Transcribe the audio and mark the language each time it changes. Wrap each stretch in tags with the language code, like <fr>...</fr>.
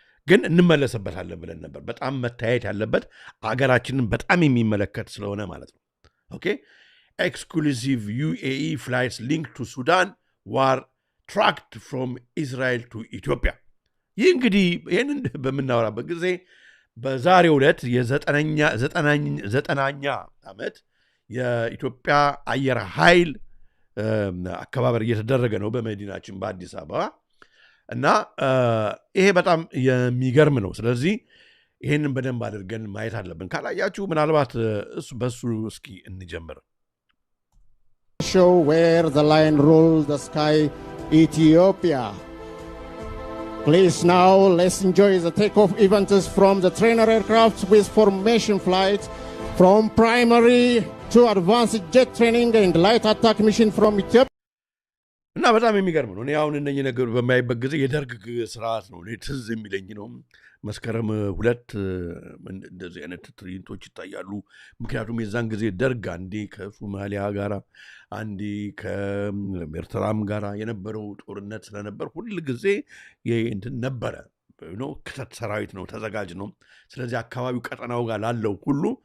<am>ግን እንመለስበታለን ብለን ነበር። በጣም መታየት ያለበት አገራችንን በጣም የሚመለከት ስለሆነ ማለት ነው። ኦኬ</am> <en>ኤክስክሉሲቭ ዩኤኢ ፍላይትስ ሊንክ ቱ ሱዳን ዋር ትራክድ ፍሮም ኢስራኤል ቱ ኢትዮጵያ።</en> <am>ይህ እንግዲህ ይህንን በምናወራበት ጊዜ በዛሬው ዕለት የ9ኛ ዓመት የኢትዮጵያ አየር ኃይል አከባበር እየተደረገ ነው በመዲናችን በአዲስ አበባ። እና ይሄ በጣም የሚገርም ነው። ስለዚህ ይሄንን በደንብ አድርገን ማየት አለብን። ካላያችሁ ምናልባት በሱ እስኪ እንጀምር።</am> <en>Show where the lion ruled the sky, Ethiopia. Please now let's enjoy the takeoff events from the trainer aircraft with formation flight from primary to advanced jet training and light attack mission from Ethiopia.</en> <am>እና በጣም የሚገርም ነው። እኔ አሁን እነኚህ ነገሮች በማይበት ጊዜ የደርግ ስርዓት ነው ትዝ የሚለኝ ነው። መስከረም 2 እንደዚህ አይነት ትርኢንቶች ይታያሉ። ምክንያቱም የዛን ጊዜ ደርግ አንዴ ከሶማሊያ ጋር አንዴ ከኤርትራም ጋር የነበረው ጦርነት ስለነበር ሁል ጊዜ እንትን ነበረ ነው። ክተት ሰራዊት ነው፣ ተዘጋጅ ነው። ስለዚህ አካባቢው ቀጠናው ጋር ላለው ሁሉ</am>